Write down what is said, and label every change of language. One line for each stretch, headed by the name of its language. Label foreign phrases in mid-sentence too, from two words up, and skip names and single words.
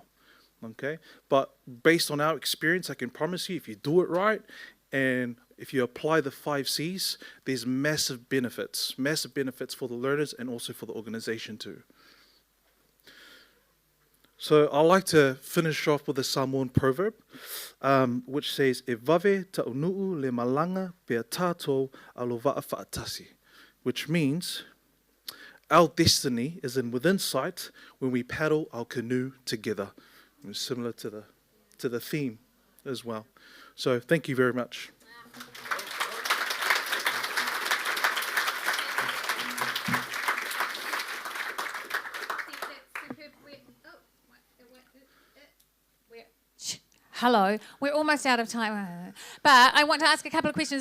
English: Okay, but based on our experience, I can promise you, if you do it right and if you apply the 5 C's, there's massive benefits for the learners and also for the organization too. So I like to finish off with a Samoan proverb, which says,
Samoan: "E vave ta'unuu le malanga pea tātou alo va'a whaatasi,"
English: which means our destiny is within sight when we paddle our canoe together. Similar to the theme as well. So thank you very much. Hello, we're almost out of time, but I want to ask a couple of questions.